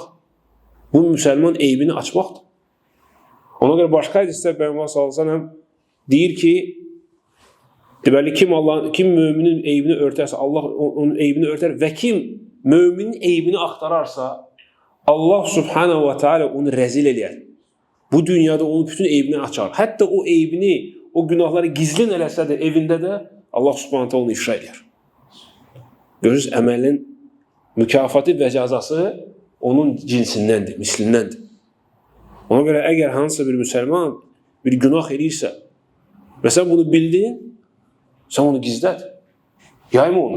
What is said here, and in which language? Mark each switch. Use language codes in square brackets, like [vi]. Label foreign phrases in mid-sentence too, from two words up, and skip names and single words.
[az] Bu müsəlman eybini açmaqdır. Ona görə başqa hədisdə Peyğəmbər [ar] صلى الله عليه وسلم [az] deyir ki, deməli kim möminin eybini örtərsə, Allah onun eybini örtər və kim möminin eybini axtararsa, Allah [ar] سبحانه وتعالى [az] onu rəzil eləyər. Bu dünyada onun bütün eybini açar. Hətta o eybini, o günahları gizlin eləsə də evində də Allah [ar] سبحانه وتعالى [az] onu ifşa eləyər. Görürsünüz, əməlin mükafatı və cəzası onun cinsindəndir, mislindəndir. Ona görə əgər hansısa bir müsəlman bir günah eləyirsə və sən bunu bildin, sən onu gizlət. Yayma onu.